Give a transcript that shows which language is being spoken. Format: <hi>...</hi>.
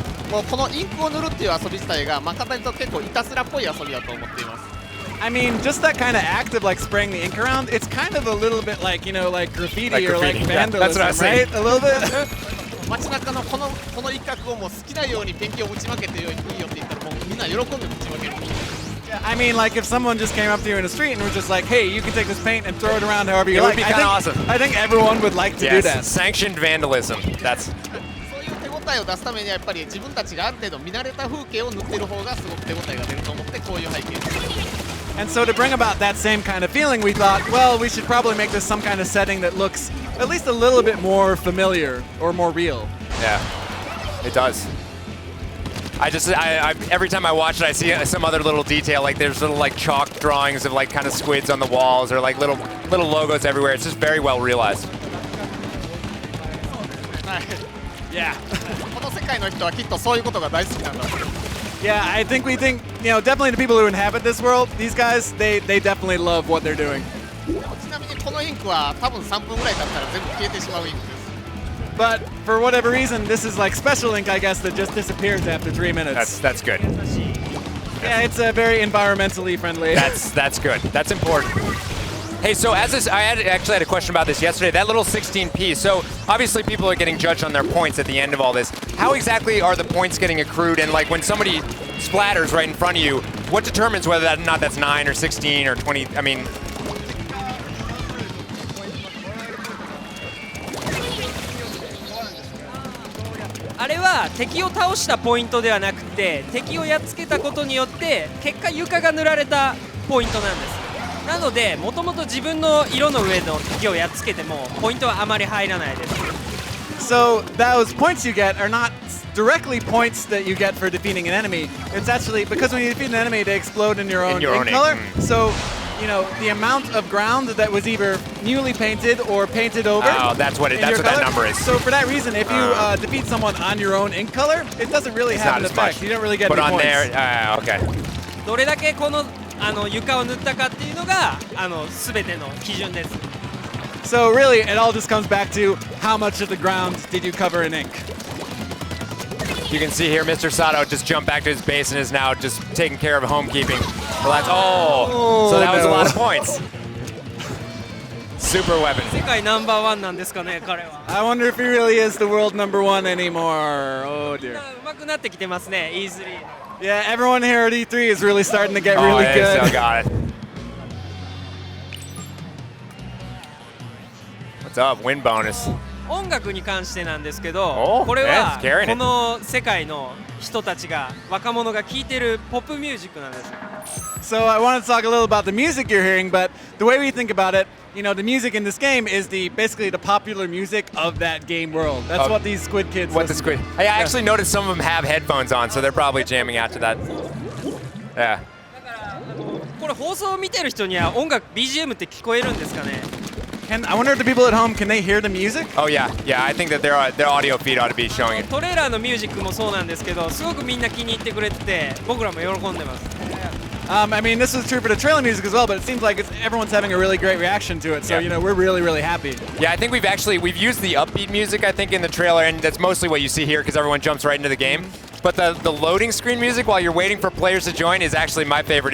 <ja>もうこのインクを塗るっていう遊び自体が簡単に言うと結構いたずらっぽい遊びだと思っています。</ja> <en>I mean, just that kind of act of like spraying the ink around, it's kind of a little bit like, like graffiti or like vandalism, that's what I was saying. right? A little bit.</en> <ja>街中のこの一角をもう好きなようにペンキをぶちまけていいよって言ったらもうみんな喜んでぶちまける。</ja> <en>I mean, like if someone just came up to you in the street and was just like, "Hey, you can take this paint and throw it around however you like." It would be kind of awesome. I think everyone would like to do that. Sanctioned vandalism. That's.</en> <ja>そういう手応えを出すためにはやっぱり自分たちがある程度見慣れた風景を塗ってる方がすごく手応えが出ると思ってこういう背景です。</ja> <en>And so to bring about that same kind of feeling, we thought, well, we should probably make this some kind of setting that looks at least a little bit more familiar or more real. Yeah, it does. I every time I watch it, I see some other little detail, like there's little like chalk drawings of like kind of squids on the walls or like little logos everywhere. It's just very well realized. Yeah.</en> <ja>この世界の人はきっとそういうことが大好きなんだと。</ja> <en>Yeah, we think, definitely the people who inhabit this world, these guys, they definitely love what they're doing.</en> <ja>ちなみにこのインクは多分3分ぐらい経ったら全部消えてしまうインクです。</ja> <en>But for whatever reason, this is like special ink, I guess, that just disappears after 3 minutes. That's good. Yeah, it's very environmentally friendly. That's good. That's important. Hey, so I actually had a question about this yesterday. That little 16p. So obviously people are getting judged on their points at the end of all this. How exactly are the points getting accrued? And like when somebody splatters right in front of you, what determines whether or not that's 9 or 16 or 20? I mean,</en> <ja>あれは敵を倒したポイントではなくて敵をやっつけたことによって結果床が塗られたポイントなんです。なのでもともと自分の色の上の敵をやっつけてもポイントはあまり入らないです。</ja> <en>So those points you get are not directly points that you get for defeating an enemy. It's actually because when you defeat an enemy, they explode in your own ink color. So, you know, the amount of ground that was either newly painted or painted over. Oh, that's what that number is. So for that reason, if you defeat someone on your own ink color, it doesn't really have an effect. You don't really get But any on points. there, okay.</en> <ja>どれだけこの床を塗ったかっていうのが全ての基準です。</ja> <en>So really, it all just comes back to how much of the ground did you cover in ink. You can see here, Mr. Sato just jumped back to his base and is now just taking care of homekeeping. Well, that's so that was a lot of points. Super weapon.</en> <ja>世界ナンバーワンなんですかね、彼は。</ja> <en>I wonder if he really is the world #1 anymore. Oh dear.</en> <ja>上手くなってきてますね、E3。</ja> <en>Yeah, everyone here at E3 is really starting to get Oh, really they still good. got it. What's up? Win bonus.</en> <ja>音楽に関してなんですけど、おこれは</ja> <en>that's carrying it.</en> <ja>この世界の人たちが若者が聴いてるポップミュージックなんです。</ja> <en>So I want to talk a little about the music you're hearing, but the way we think about it, you know, the music in this game is basically the popular music of that game world. That's what these Squid Kids What the listen squid? to. I actually noticed some of them have headphones on, so they're probably jamming out to that. Yeah.</en> <ja>これ放送を見てる人には音楽 BGM って聞こえるんですかね。</ja> <en>And I wonder if the people at home, can they hear the music? Oh yeah, yeah. I think that their audio feed ought to be showing it.</en> <ja>トレーラーのミュージックもそうなんですけど、すごくみんな気に入ってくれてて、僕らも喜んでます。</ja> <en>I mean, this is true for the trailer music as well, but it seems like everyone's having a really great reaction to it. So, Yeah. you know, we're really, really happy. Yeah, I think we've used the upbeat music I think in the trailer, and that's mostly what you see here because everyone jumps right into the game. But the loading screen music while you're waiting for players to join is actually my favorite.</en>